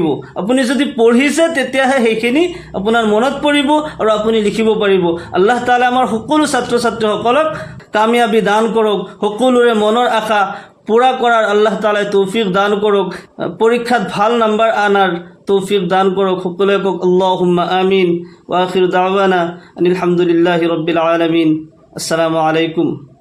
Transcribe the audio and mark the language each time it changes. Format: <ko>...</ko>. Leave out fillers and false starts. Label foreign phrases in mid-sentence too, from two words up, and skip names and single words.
<as>আপুনি যদি পঢ়িছে তেতিয়াহে সেইখিনি আপোনাৰ মনত পৰিব আৰু আপুনি লিখিব পাৰিব। আল্লাহ তাআলা আমাৰ সকলো ছাত্ৰ ছাত্ৰীসকলক কামিয়াবী দান কৰক, সকলোৰে মনৰ আশা পূৰা কৰাৰ আল্লাহ তাআলাই তৌফিক দান কৰক, পৰীক্ষাত ভাল নাম্বাৰ আনাৰ তৌফিক দান কৰক। সকলোৱে কওক</as> <ar>اللهم آمين. وآخر دعوانا أن الحمد لله رب العالمين. السلام عليكم.</ar>